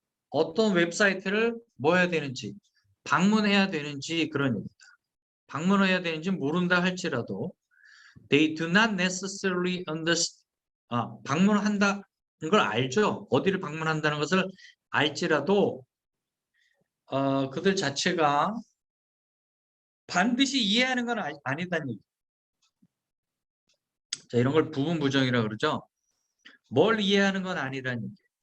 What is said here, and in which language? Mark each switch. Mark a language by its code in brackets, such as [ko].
[ko] 어떤 웹사이트를 뭐 해야 되는지, 방문해야 되는지 그런 얘기입니다. 방문해야 되는지 모른다 할지라도 [en] they do not necessarily understand. [ko] 방문한다는 걸 알죠. 어디를 방문한다는 것을 알지라도 그들 자체가 반드시 이해하는 건 아니다는 얘기. 자, 이런 걸 부분 부정이라 그러죠. 뭘 이해하는 건 아니라는 얘기.